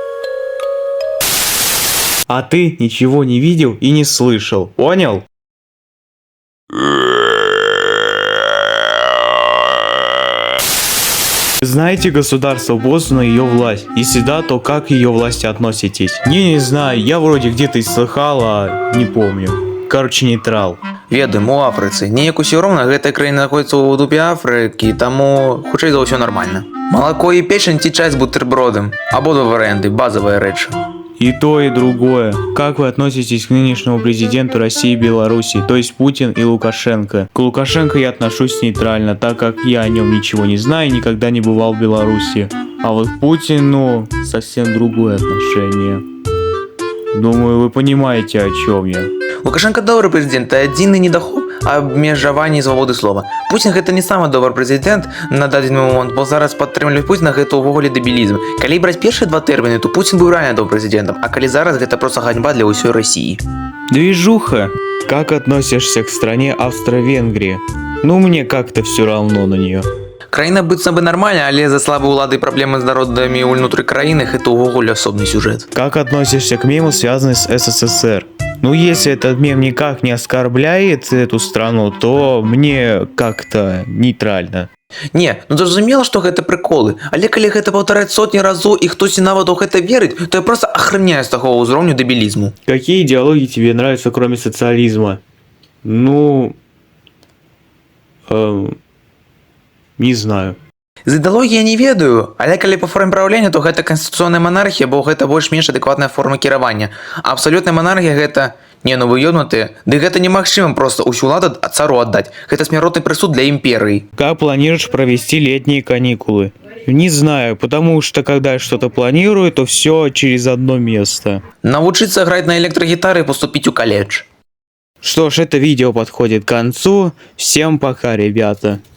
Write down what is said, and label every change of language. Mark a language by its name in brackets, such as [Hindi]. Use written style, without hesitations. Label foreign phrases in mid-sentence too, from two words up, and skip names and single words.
[Russian] А ты ничего не видел и не слышал, понял? Знаете государство Босна и ее власть? Если да, то как к ее власти относитесь? Не знаю, я вроде где-то и слыхал, а не помню. Короче, нейтрал. [Belarusian] Ведаем, у Афрыцы. Неяк усё роўна, гэтая краіна знаходзіцца ў дупе Афрыкі, таму хутчэй за ўсё нормально. Малако і печень ці чай з бутербродом. Абодва варыянты, базовая рэч. [Russian] И то, и другое. Как вы относитесь к нынешнему президенту России и Беларуси, то есть Путин и Лукашенко? К Лукашенко я отношусь нейтрально, так как я о нем ничего не знаю и никогда не бывал в Беларуси. А вот к Путину совсем другое отношение. Думаю, вы понимаете, о чем я. Лукашенко добрый президент, [Belarusian] а адзіны недахоп абмежаванні свабоды слова. Путін гэта не самы добры прэзідэнт на дадзены момант, бо зараз падтрымліваць Пуціна гэта ўвогуле дэбілізм. Калі браць першыя 2 тэрміны, то Путін быў рэальна добрым прэзідэнтам, а калі зараз гэта проста ганьба для ўсёй России. [Russian] Движуха. Как относишься к стране Австро-Венгрии? Ну, мне как-то все равно на нее. [Belarusian] Краіна быццам бы нормальна, але за слабой улады і праблемы з народамі ўнутры краіны гэта ўвогуле асобны сюжэт. [Russian] Как относишься к мему, связанному с СССР? Ну, если этот мем никак не оскорбляет эту страну, то мне как-то нейтрально. [Belarusian] Не, ну зразумела, што гэта прыколы, але калі гэта паўтараць сотні разоў і хтосьці нават у гэта верыць, то я просто ахраняю з такого ўзроўню дэбілізму. [Russian] Какие идеологии тебе нравятся, кроме социализма? Ну... не знаю. [Belarusian] З ідэалогіі я не ведаю, але калі па форме правлення, то гэта канстытуцыйная монархія, бо гэта больш-менш адэкватная форма кіравання. А абсалютная монархія гэта... Не, ну вы ёбнутыя. Ды гэта немагчыма просто ўсю ўладу цару аддаць. Гэта смяротны прысуд для імперыі. [Russian] Как планируешь провести летние каникулы? Не знаю, потому что когда я что-то планирую, то все через одно место. [Belarusian] Навучыцца граць на электрогітары [Russian] и поступить [Belarusian] у колледж. [Russian] Что ж, это видео подходит к концу. Всем пока, ребята.